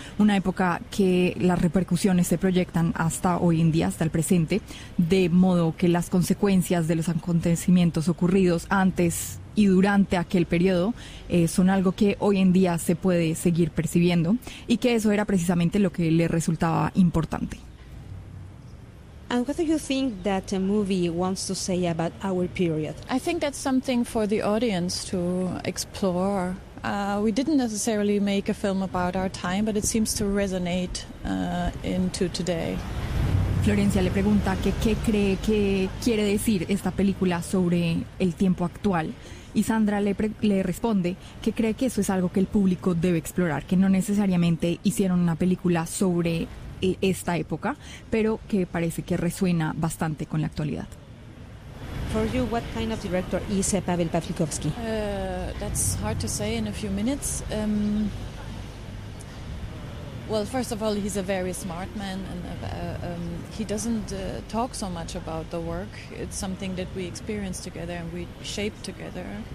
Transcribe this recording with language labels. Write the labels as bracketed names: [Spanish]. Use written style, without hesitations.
[Spanish] Una época que las repercusiones se proyectan hasta hoy en día, hasta el presente, de modo que las consecuencias de los acontecimientos ocurridos antes y durante aquel periodo son algo que hoy en día se puede seguir percibiendo, y que eso era precisamente lo que le resultaba importante. [English] And what do you think that a movie wants to say about our period? I think that's something for the audience to explore. We didn't necessarily make a film about our time, but it seems to resonate into today. [Spanish] Florencia le pregunta que qué cree que quiere decir esta película sobre el tiempo actual. Y Sandra le responde que cree que eso es algo que el público debe explorar, que no necesariamente hicieron una película sobre esta época, pero que parece que resuena bastante con la actualidad. [English] For you, what kind of director is Pavel Pavlikovsky? That's hard to say in a few minutes. Well, first of all, he's a very smart man, and he doesn't talk so much about the work. It's something that we experience together and we shape together.